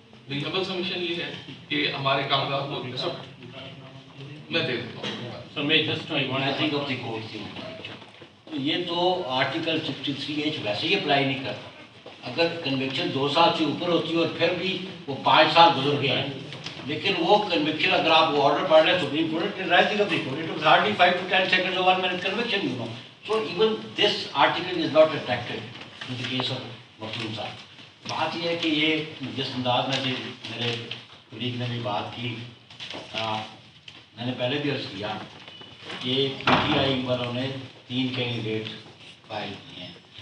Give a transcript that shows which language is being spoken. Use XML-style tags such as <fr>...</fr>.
<ur>میری ہمبل سبمیشن یہ ہے کہ ہمارے کاغذات کو میں دے دیتا ہوں.</ur> <en>So may just when I think of the court thing,</en> <ur>یہ تو آرٹیکل 63H ویسے ہی اپلائی نہیں کرتا. اگر کنوکشن 2 سال سے اوپر ہوتی ہے اور پھر بھی وہ 5 سال گزر گئے ہیں, لیکن وہ کنوکشن اگر آپ وہ آرڈر پڑھ لیں supreme court rising of the court,</ur> <en>It was hardly 5 to 10 seconds of 1 minute conviction, you know. So even this article is not attractive in the case of Makhdoom Sahib.</en> <ur>بات یہ ہے کہ یہ جس انداز میں میرے کلیگ نے بھی بات کی, میں نے پہلے بھی عرض کیا کہ پی ٹی آئی والوں نے 3 کینڈیڈیٹ فائل کیے ہیں.</ur>